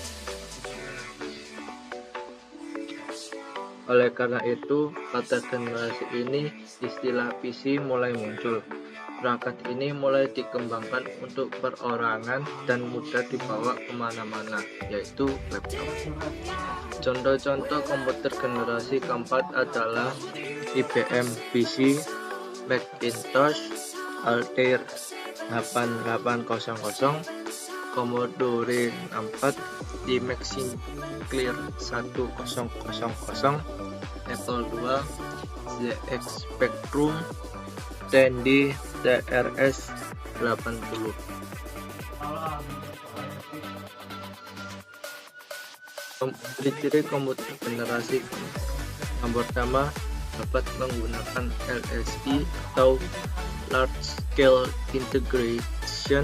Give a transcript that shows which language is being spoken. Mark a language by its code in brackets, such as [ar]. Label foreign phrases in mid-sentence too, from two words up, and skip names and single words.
[id] Oleh karena itu, pada generasi ini istilah PC mulai muncul. Perangkat ini mulai dikembangkan untuk perorangan dan mudah dibawa kemana-mana, yaitu laptop. Contoh-contoh komputer generasi keempat adalah IBM PC, Macintosh, Altair 8800, Commodore 64, Timex Sinclair 1000, Apple II, ZX Spectrum, Tandy TRS 80. Ciri-ciri komputer generasi yang pertama dapat menggunakan LSI atau [en] Large Scale Integration.